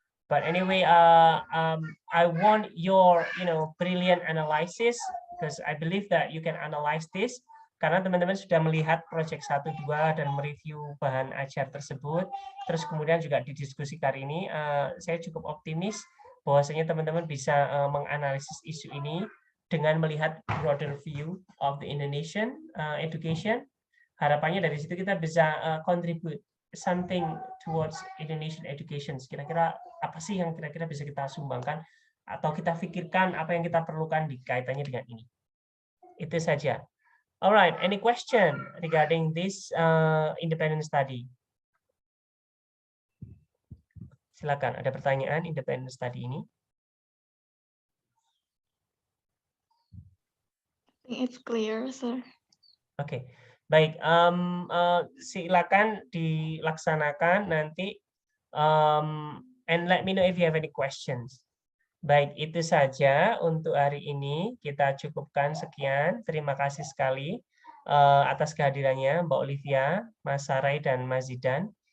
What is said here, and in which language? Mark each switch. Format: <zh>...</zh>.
<id>But anyway, I want your, brilliant analysis because I believe that you can analyze this. Karena teman-teman sudah melihat project 1, 2 dan mereview bahan ajar tersebut. Terus kemudian juga di diskusi kali ini, saya cukup optimis bahwasanya teman-teman bisa menganalisis isu ini dengan melihat</id> <en>broader view of the Indonesian education.</en> <id>Harapannya dari situ kita bisa</id> <en>contribute something towards Indonesian education.</en> <id>Kira-kira apa sih yang kira-kira bisa kita sumbangkan atau kita pikirkan apa yang kita perlukan di kaitannya dengan ini. Itu saja.</id> <en>Alright, any question regarding this independent study?</en> <id>Silakan, ada pertanyaan independent study ini?</id> <en>I think it's clear, sir.</en> <id>Oke. Baik, silakan dilaksanakan nanti,</id> <en>and let me know if you have any questions.</en> <id>Baik, itu saja untuk hari ini. Kita cukupkan sekian. Terima kasih sekali atas kehadirannya Mbak Olivia, Mas Sarai, dan Mas Zidan.</id>